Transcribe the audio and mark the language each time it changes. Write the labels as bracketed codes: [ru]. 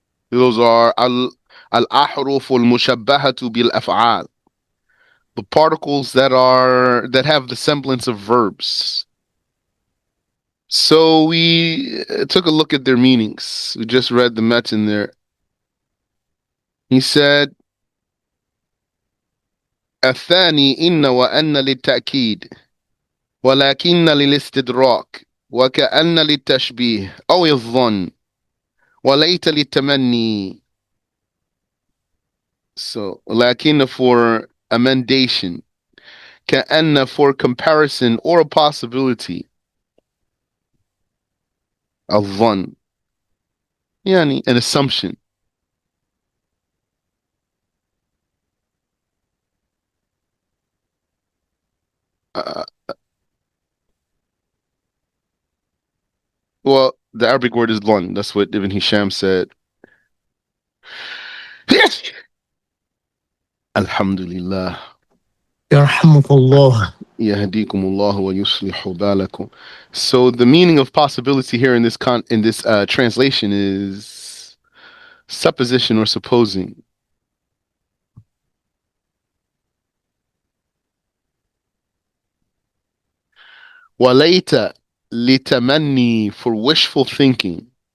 [en] Those are al-ahruf al-mushabbahatu bil af'al. The particles that have the semblance of verbs. So we took a look at their meanings. We just read the metin there. He said, [ar] الثاني إن وأن للتأكيد ولكن للاستدراك وكأن للتشبيه أو الظن وليت للتمني. [en] So لكن for amendation, كأن for comparison or a possibility, [ar] الظن يعني [en] an assumption. Uh, well, the Arabic word is ظن. That's what Ibn Hisham said. [ar] Alhamdulillah. Yarhamukallah. يهديكم الله ويصلح بالكم. [en] So the meaning of possibility here in this translation is supposition or supposing. [ar] وليت لتمني [en] for wishful thinking.